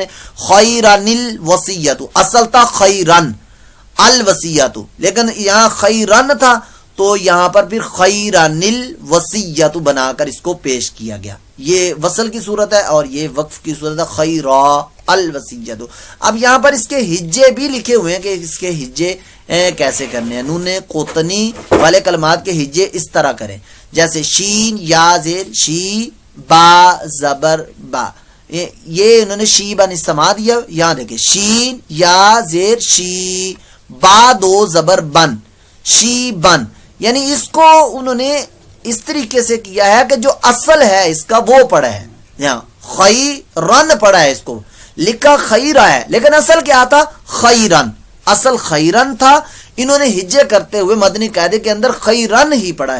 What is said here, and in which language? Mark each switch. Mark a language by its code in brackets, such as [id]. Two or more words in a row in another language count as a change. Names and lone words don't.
[ar] خیرن الوصیۃ, [ur] اصل تھا [ar] خیرن الوصیۃ, [ur] لیکن یہاں خیرن تھا تو یہاں پر پھر [ar] خیرن الوصیۃ [ur] بنا کر اس کو پیش کیا گیا. یہ وصل کی صورت ہے اور یہ وقف کی صورت ہے [ar] خیرا الوصیۃ. [ur] اب یہاں پر اس کے ہجے بھی لکھے ہوئے ہیں کہ اس کے ہجے کیسے کرنے ہیں. نون قطنی والے کلمات کے ہجے اس طرح کریں جیسے شین یا زیر شی, با زبر با. یہ انہوں نے شی بن استماع دیا. یہاں دیکھیں شین یا زیر شی, با دو زبر بن, شی بن. یعنی اس کو انہوں نے اس طریقے سے کیا ہے کہ جو اصل ہے اس کا وہ پڑھا ہے. یہاں خیرن پڑھا ہے, اس کو لکھا خیرہ ہے, لیکن اصل کیا تھا خیرن, اصل خیرن تھا. انہوں نے ہجے کرتے ہوئے مدنی قاعدے کے اندر خیرن ہی پڑھا ہے.